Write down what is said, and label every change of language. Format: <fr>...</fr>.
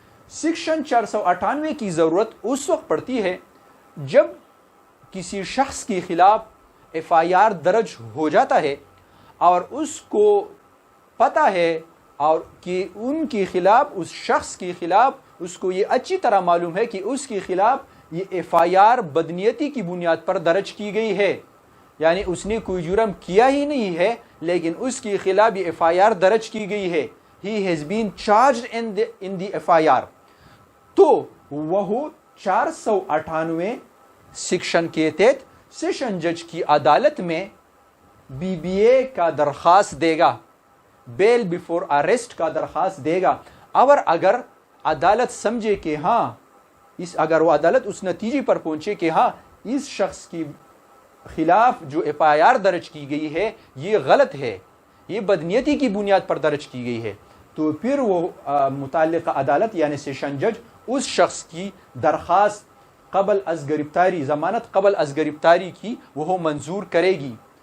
<ur>Section 498 کی ضرورت اس وقت پڑتی ہے جب کسی شخص کے خلاف FIR درج ہو جاتا ہے اور اس کو پتہ ہے اور کہ ان کے خلاف، اس شخص کے خلاف، اس کو یہ اچھی طرح معلوم ہے کہ اس کے خلاف یہ FIR بدنیتی کی بنیاد پر درج کی گئی ہے. یعنی اس نے کوئی جرم کیا ہی نہیں ہے لیکن اس کے خلاف یہ FIR درج کی گئی ہے.</ur> <en>He has been charged in the FIR.</en> <ur>تو وہ 498 سیکشن کے تحت سیشن جج کی عدالت میں BBA کا درخواست دے گا، بیل بیفور اریسٹ کا درخواست دے گا. اور اگر عدالت سمجھے کہ ہاں، اگر وہ عدالت اس نتیجے پر پہنچے کہ ہاں اس شخص کی خلاف جو FIR درج کی گئی ہے یہ غلط ہے، یہ بدنیتی کی بنیاد پر درج کی گئی ہے، تو پھر وہ متعلقہ عدالت یعنی سیشن جج اس شخص کی درخواست قبل از گرفتاری، ضمانت قبل از گرفتاری کی وہ منظور کرے گی.</ur>